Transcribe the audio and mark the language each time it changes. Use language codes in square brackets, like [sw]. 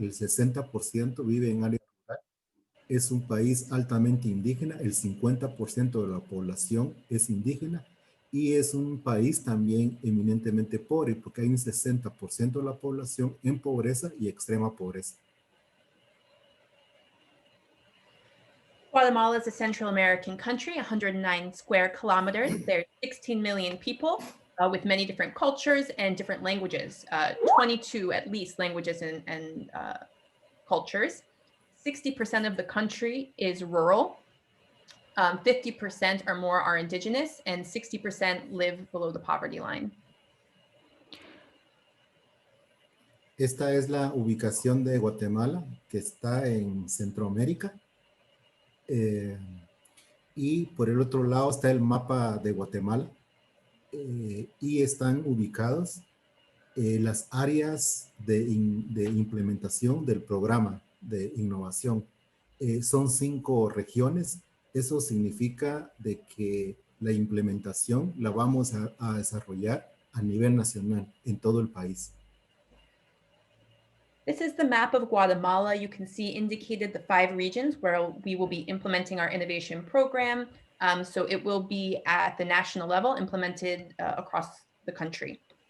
[es] El 60% vive en área rural. Es un país altamente indígena. El 50% de la población es indígena. Y es un país también eminentemente pobre, porque hay un 60% de la población en pobreza y extrema pobreza. [en] Guatemala is a Central American country, 109 square kilometers. There's 16 million people with many different cultures and different languages, 22 at least languages and cultures. 60% of the country is rural. 50% or more are indigenous, and 60% live below the poverty line. [es] Esta es la ubicación de Guatemala, que está en Centroamérica. Y por el otro lado está el mapa de Guatemala. Y están ubicados las áreas de implementación del programa de innovación. Son 5 regiones. Eso significa de que la implementación la vamos a desarrollar a nivel nacional en todo el país. [en] This is the map of Guatemala. You can see indicated the 5 regions where we will be implementing our innovation program. So it will be at the national level, implemented across the country.